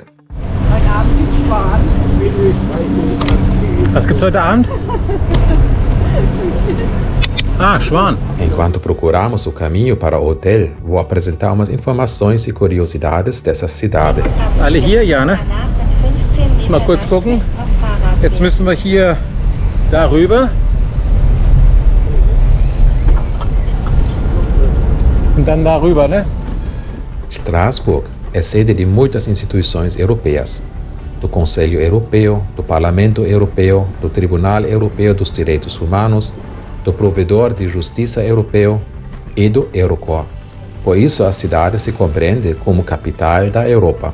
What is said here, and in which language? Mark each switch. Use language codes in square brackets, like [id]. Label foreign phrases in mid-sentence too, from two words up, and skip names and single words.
[de] Heute Abend gibt's Schwan. Was gibt's heute Abend? Ah, Schwan. [pt] Enquanto procuramos o caminho para o hotel, vou apresentar umas informações e curiosidades dessa cidade. [de] Alle hier, ja, ne? Mal kurz gucken. Jetzt müssen wir hier darüber. Und dann darüber, ne? [pt] Estrasburgo é sede de muitas instituições europeias, do Conselho Europeu, do Parlamento Europeu, do Tribunal Europeu dos Direitos Humanos, do Provedor de Justiça Europeu e do Eurocor. Por isso, a cidade se compreende como capital da Europa.